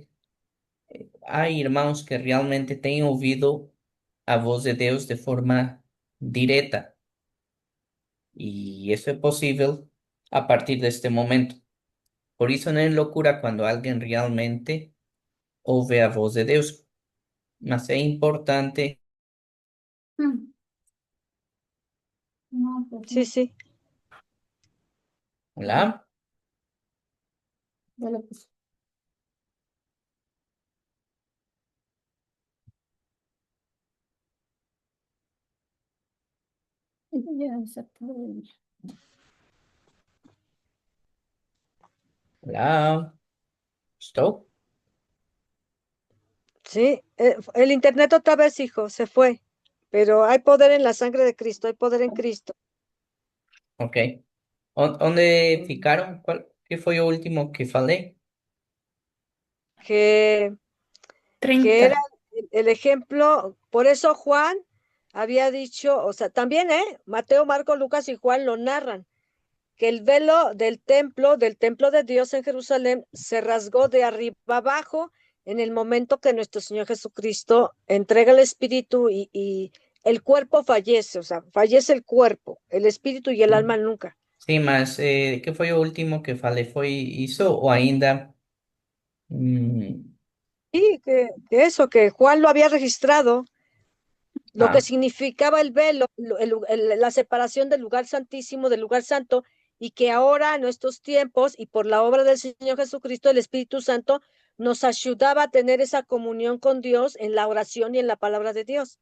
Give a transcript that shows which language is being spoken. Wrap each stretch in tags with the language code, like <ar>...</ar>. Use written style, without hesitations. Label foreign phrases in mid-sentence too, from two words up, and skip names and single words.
<pt>Há irmãos que realmente têm ouvido a voz de Deus de forma direta, e isso é possível a partir deste momento. Por isso não é loucura quando alguém realmente ouve a voz de Deus, mas é importante. Hum. Não,</pt> <es>Sí, sí.</es> <pt>Olá?</pt> <es>ya lo puse. Ya se puede.</es> <pt>Olá? Estou?</pt> <es>Sí, el internet otra vez, hijo, se fue, pero hay poder en la sangre de Cristo, hay poder en Cristo.</es> <pt>Ok. Onde ficaram? Que foi o último que falei? Que, que 30.</pt> <es>era el ejemplo, por eso Juan había dicho, o sea, también, Mateo, Marcos, Lucas y Juan lo narran, que el velo del templo de Dios en Jerusalén, se rasgó de arriba abajo en el momento que nuestro Señor Jesucristo entrega el espíritu y el cuerpo fallece, o sea, fallece el cuerpo, el espíritu y el alma nunca.</es> <pt>Sim, mas que foi o último que falei? Foi isso ou ainda? Mm,</pt> <es>Y que eso, que Juan lo había registrado, lo que ah, significaba el velo, la separación del lugar santísimo del lugar santo, y que ahora en estos tiempos y por la obra del Señor Jesucristo, el Espíritu Santo nos ayudaba a tener esa comunión con Dios en la oración y en la palabra de Dios.</es>